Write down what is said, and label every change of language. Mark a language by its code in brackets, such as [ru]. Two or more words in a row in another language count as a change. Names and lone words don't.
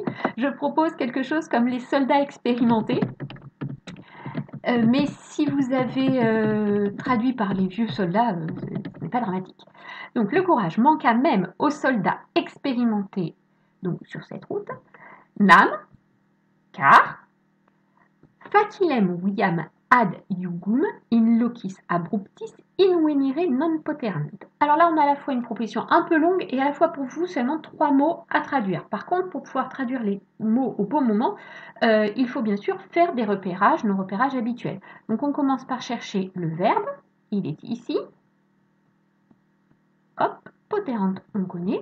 [fr] Je propose quelque chose comme les soldats expérimentés. Mais si vous avez traduit par les vieux soldats, ce n'est pas dramatique. Donc le courage manqua même aux soldats expérimentés donc, sur cette route. [la] Nam, car facilem viam ad iugum in locis abruptis invenire non poterunt. [fr] Alors là, on a à la fois une proposition un peu longue et à la fois pour vous seulement 3 mots à traduire. Par contre, pour pouvoir traduire les mots au bon moment, il faut bien sûr faire des repérages, nos repérages habituels. Donc on commence par chercher le verbe, il est ici. Hop, poterunt, on connaît.